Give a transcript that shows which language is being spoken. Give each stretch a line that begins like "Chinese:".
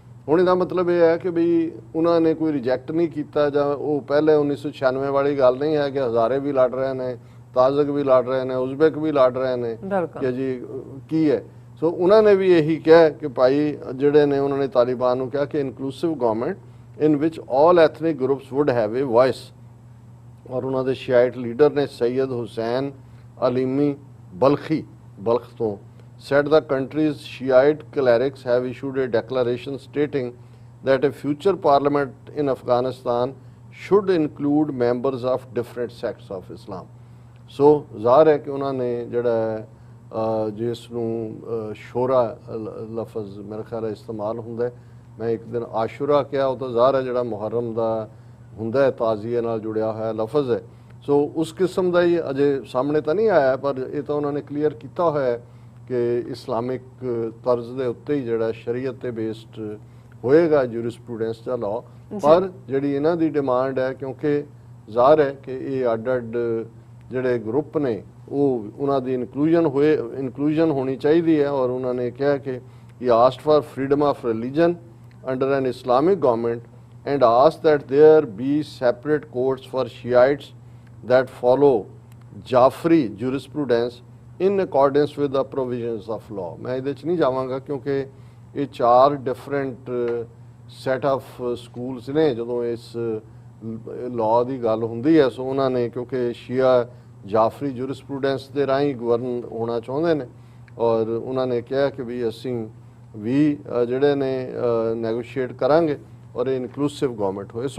Punjabi: ਹੁਣ ਇਹਦਾ ਮਤਲਬ ਇਹ ਹੈ ਕਿ ਵੀ ਉਹਨਾਂ ਨੇ ਕੋਈ ਰਿਜੈਕਟ ਨਹੀਂ ਕੀਤਾ ਜਾਂ ਉਹ ਪਹਿਲੇ 1996 ਵਾਲੀ ਗੱਲ ਨਹੀਂ ਹੈ ਕਿ ਹਜ਼ਾਰੇ ਵੀ ਲੜ ਰਹੇ ਨੇ, ਤਾਜ਼ਕ ਵੀ ਲੜ ਰਹੇ ਨੇ, ਉਜ਼ਬੇਕ ਵੀ ਲੜ ਰਹੇ ਨੇ ਕਿ ਜੀ ਕੀ ਹੈ। ਸੋ ਉਹਨਾਂ ਨੇ ਵੀ ਇਹੀ ਕਿਹਾ ਕਿ ਭਾਈ ਜਿਹੜੇ ਨੇ ਉਹਨਾਂ ਨੇ ਤਾਲਿਬਾਨ ਨੂੰ ਕਿਹਾ ਕਿ inclusive government
English: in which all ethnic groups would have a voice।
Hindi: और उन्होंने शियाइट लीडर ने सैयद हुसैन अलीमी बल्खी बल्ख तो
English: said the country's Shiite clerics have issued a declaration stating that a future parliament in Afghanistan should include members of different sects of Islam.
Punjabi: ਸੋ ਜ਼ਾਹਰ ਹੈ ਕਿ ਉਹਨਾਂ ਨੇ ਜਿਹੜਾ ਜਿਸ ਨੂੰ ਸ਼ੋਰਾ ਲਫ਼ਜ਼ ਮੇਰੇ ਖਿਆਲ ਇਸਤੇਮਾਲ ਹੁੰਦਾ ਹੈ, ਮੈਂ ਇੱਕ ਦਿਨ ਆਸ਼ੂਰਾ ਕਿਹਾ, ਉਹ ਤਾਂ ਜ਼ਾਹਰ ਹੈ ਜਿਹੜਾ ਮੁਹਰਮ ਦਾ ਹੁੰਦਾ ਹੈ ਤਾਜ਼ੀਏ ਨਾਲ ਜੁੜਿਆ ਹੋਇਆ ਲਫ਼ਜ਼ ਹੈ। ਸੋ ਉਸ ਕਿਸਮ ਦਾ ਹੀ ਅਜੇ ਸਾਹਮਣੇ ਤਾਂ ਨਹੀਂ ਆਇਆ, ਪਰ ਇਹ ਤਾਂ ਉਹਨਾਂ ਨੇ ਕਲੀਅਰ ਕੀਤਾ ਹੋਇਆ ਹੈ ਕਿ ਇਸਲਾਮਿਕ ਤਰਜ਼ ਦੇ ਉੱਤੇ ਹੀ ਜਿਹੜਾ ਸ਼ਰੀਅਤ ਤੇ ਬੇਸਡ ਹੋਏਗਾ ਜੂਰਿਸਪ੍ਰੂਡੈਂਸ ਦਾ ਲਾਅ। ਪਰ ਜਿਹੜੀ ਇਹਨਾਂ ਦੀ ਡਿਮਾਂਡ ਹੈ, ਕਿਉਂਕਿ ਜ਼ਾਹਰ ਹੈ ਕਿ ਇਹ ਅੱਡ ਜਿਹੜੇ ਗਰੁੱਪ ਨੇ ਉਹ ਉਹਨਾਂ ਦੀ ਇਨਕਲੂਜਨ ਹੋਣੀ ਚਾਹੀਦੀ ਹੈ, ਔਰ ਉਹਨਾਂ ਨੇ ਕਿਹਾ ਕਿ
English: he asked for freedom of religion under an Islamic government and asked that there be separate courts for Shiites that follow Jafri jurisprudence in accordance with the provisions of law।
Punjabi: मैं ਇਹਦੇ 'ਚ ਨਹੀਂ ਜਾਵਾਂਗਾ ਕਿਉਂਕਿ ਇਹ 4 ਡਿਫਰੈਂਟ ਸੈਟ ਆਫ ਸਕੂਲਸ ਨੇ ਜਦੋਂ ਇਸ ਲਾਅ ਦੀ ਗੱਲ ਹੁੰਦੀ ਹੈ। ਸੋ ਉਹਨਾਂ ਨੇ ਕਿਉਂਕਿ ਸ਼ੀਆ ਜਾਫਰੀ ਜੂਰਿਸਪ੍ਰੂਡੈਂਸ ਦੇ ਰਾਹੀਂ ਗਵਰਨ ਹੋਣਾ ਚਾਹੁੰਦੇ ਨੇ, ਔਰ ਉਹਨਾਂ ਨੇ ਕਿਹਾ ਕਿ ਵੀ ਅਸੀਂ ਵੀ ਜਿਹੜੇ ਨੇ ਨੈਗੋਸ਼ੀਏਟ ਕਰਾਂਗੇ ਔਰ ਇਹ ਇਨਕਲੂਸਿਵ ਗਵਰਨਮੈਂਟ ਹੋਏ।